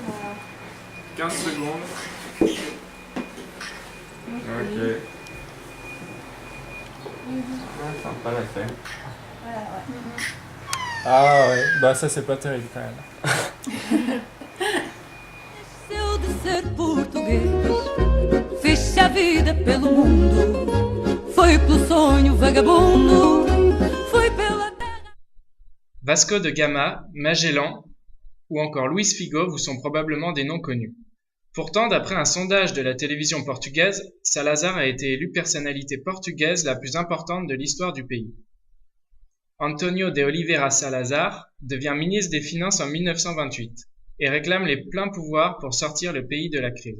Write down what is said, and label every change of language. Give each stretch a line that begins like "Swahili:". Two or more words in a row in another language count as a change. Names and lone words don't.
French: 15 secondes. Ok. Sympa la scène. Voilà, ouais. Ah ouais, bah ça c'est pas terrible quand même.
Portuguese: Seu de ser português, fez-se a vida pelo mundo. Foi pelo sonho vagabundo, foi pela terra.
French: Vasco de Gama, Magellan ou encore Luis Figo vous sont probablement des noms connus. Pourtant, d'après un sondage de la télévision portugaise, Salazar a été élu personnalité portugaise la plus importante de l'histoire du pays. António de Oliveira Salazar devient ministre des Finances en 1928 et réclame les pleins pouvoirs pour sortir le pays de la crise.